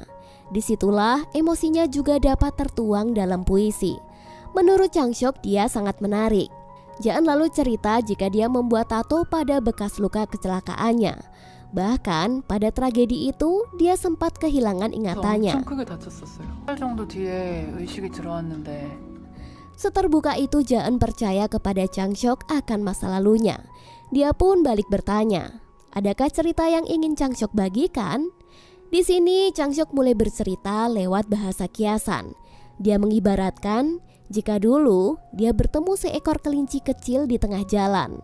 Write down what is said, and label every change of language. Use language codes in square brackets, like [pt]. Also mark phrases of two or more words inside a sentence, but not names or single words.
[id] Disitulah emosinya juga dapat tertuang dalam puisi. Menurut Changseok dia sangat menarik. Jaen lalu cerita jika dia membuat tato pada bekas luka kecelakaannya. Bahkan pada tragedi itu dia sempat kehilangan ingatannya. [ko] 엄청 크게 다쳤었어요. 1달 정도 뒤에 의식이 들어왔는데 [id] Seterbuka itu Jaen percaya kepada Changseok akan masa lalunya. Dia pun balik bertanya, adakah cerita yang ingin Changseok bagikan? Di sini Changseok mulai bercerita lewat bahasa kiasan. Dia mengibaratkan jika dulu dia bertemu seekor kelinci kecil di tengah jalan.